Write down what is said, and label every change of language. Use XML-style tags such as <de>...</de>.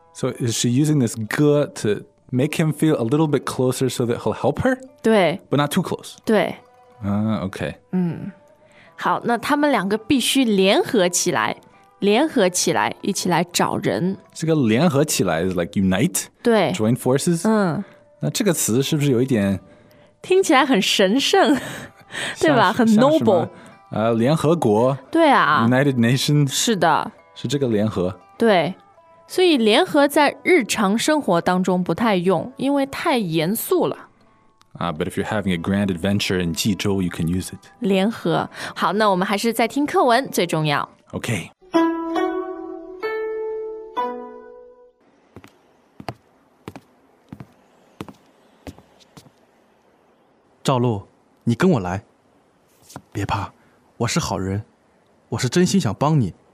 <en>So is she using this 哥 to make him feel a little bit closer so that he'll help her?</en> <zh>对。</zh> <en>But not too close.</en> <zh>对。</zh> <en>OK。嗯。</en> <zh>好，那他们两个必须联合起来，联合起来，一起来找人。这个联合起来</zh> <en>is like unite?</en> <zh>对。</zh> <en>Join forces? 嗯。</en> <zh>那这个词是不是有一点，听起来很神圣，对吧？很 noble。联合国。对啊。</zh> <en>United Nations。</en> <zh>是的。是这个联合。对。所以联合在日常生活当中不太用，因为太严肃了。</zh> <en>But if you're having a grand adventure in 济州, you can use it.</en> <zh>联合。好，那我们还是在听课文最重要。</zh> <en>Okay.</en> <zh>赵露，你跟我来。别怕，我是好人，我是真心想帮你。</zh>